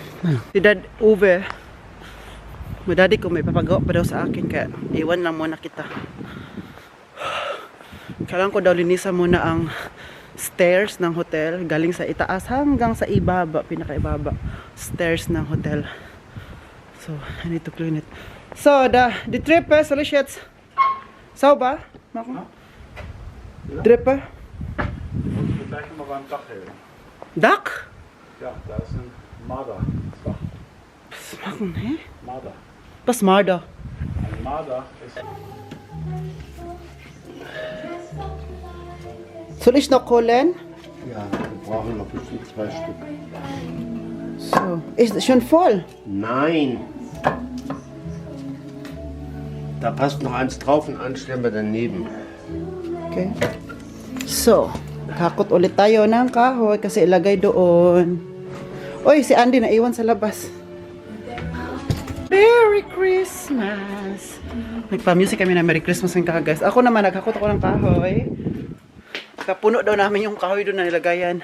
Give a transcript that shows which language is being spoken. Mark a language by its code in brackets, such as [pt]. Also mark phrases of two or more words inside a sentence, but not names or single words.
[tl] Si Dad Uwe, madadi ko may papagawa pa daw sa akin, kaya iwan lang muna kita. Kailangan ko daw linisan muna ang stairs ng hotel, galing sa itaas hanggang sa ibaba, pinakaibaba stairs ng hotel. [en] So I need to clean it. So the trip [de] soll ich jetzt sauber machen? Drippe? Gleich mal beim Dach helfen. Dach? Ja, da ist ein Marder. Was machen, hä? Marder. Was Marder? Ein Marder ist. Soll ich noch holen? Ja, wir brauchen noch bestimmt 2 Stück. So, ist es schon voll? Nein! Da passt noch eins drauf und eins stellen wir daneben. [tl] Okay. So, kakot ulit tayo ng kahoy kasi ilagay doon. Oy, si Andy naiwan sa labas. [en] Merry Christmas! [tl] Nagpa-music kami na [en] Merry Christmas [tl] ng guys. Ako naman, naghakot ako ng kahoy. Kapuno daw namin yung kahoy doon na nilagayan.